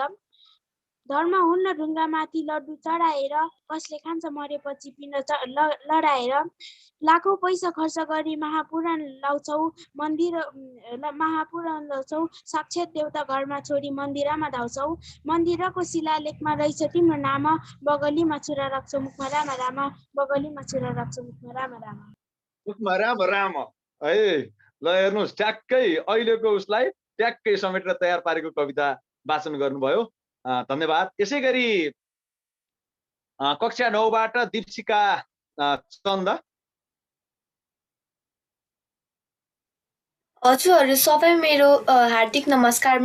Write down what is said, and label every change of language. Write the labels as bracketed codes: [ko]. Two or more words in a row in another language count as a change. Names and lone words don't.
[ne] धर्म हुन्न ढुङ्गामाथि लड्डु चढाएर, कसले खान्छ मरेपछि पिण्ड लडाएर। लाखौँ पैसा खर्च गरी महापुराण लाउँछौ, साक्षात् देवता घरमा छोडी मन्दिरमा धाउँछौ। मन्दिरको शिलालेखमा रहेछ तिम्रो नाम, बगलीमा छुरा राख्छौ मुखमा राम राम, बगलीमा छुरा राख्छौ मुखमा राम राम। मुखमा राम राम है। ल हेर्नुहोस्, ट्याक्कै अहिलेको उसलाई ट्याक्कै समेटेर तयार पारेको कविता वाचन गर्नुभयो। धन्यवाद। यसै गरी कक्षा 9 बाट दीपशिका चन्द। हजुरहरू सबै मेरो हार्दिक नमस्कार।